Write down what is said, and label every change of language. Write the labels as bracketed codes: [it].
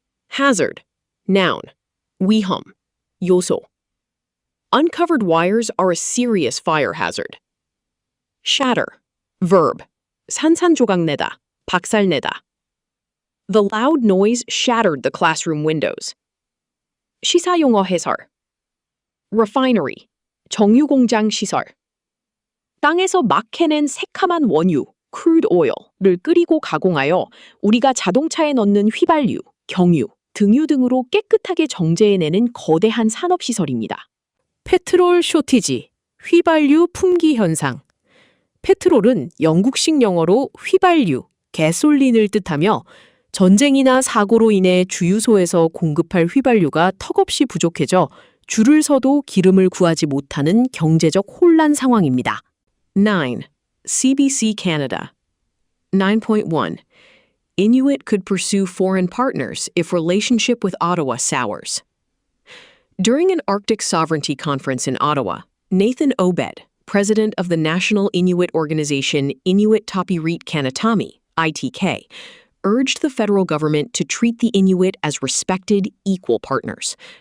[en] Hazard. Noun. [ko] 위험, 요소. [en] Uncovered wires are a serious fire hazard. Shatter. Verb. [ko] 산산조각내다, 박살내다. [en] The loud noise shattered the classroom windows. [ko] 시사용어 해설. Refinery, 정유공장 시설. 땅에서 막 캐낸 새카만 원유, crude oil를 끓이고 가공하여 우리가 자동차에 넣는 휘발유, 경유, 등유 등으로 깨끗하게 정제해내는 거대한 산업시설입니다. 페트롤 쇼티지, 휘발유 품귀 현상. 페트롤은 영국식 영어로 휘발유, 가솔린을 뜻하며 전쟁이나 사고로 인해 주유소에서 공급할 휘발유가 턱없이 부족해져 줄을 서도 기름을 구하지 못하는 경제적 혼란 상황입니다. [en] 9. CBC Canada 9.1 Inuit could pursue foreign partners if relationship with Ottawa sours. During an Arctic sovereignty conference in Ottawa, Nathan Obed, president of the National Inuit Organization Inuit Tapirit Kanatami, ITK, urged the federal government to treat the Inuit as respected, equal partners.